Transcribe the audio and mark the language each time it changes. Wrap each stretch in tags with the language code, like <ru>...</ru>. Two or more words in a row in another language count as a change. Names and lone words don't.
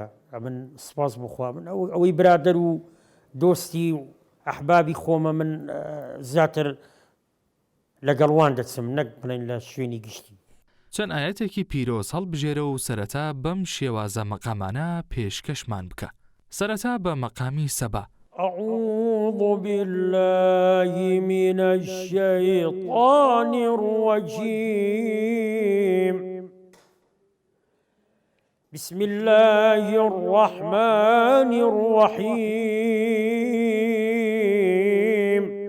<ckb>من سپاس بخوا من ئەوەی برادەر و دۆستی و ئەحبابی خۆمە من زیاتر لەگەڵوان دەچم نەک بڵێن لە شوێنی گشتی. چەند ئاەتێکی پیرۆز هەڵبژێرە و سەرەتا بەم شێوازە مەقامانە پێشکەشمان بکە. سەرەتا بە مەقامی سەبا.</ckb> <ar>أعوذ بالله من الشيطان الرجيم بسم الله الرحمن الرحيم</ar>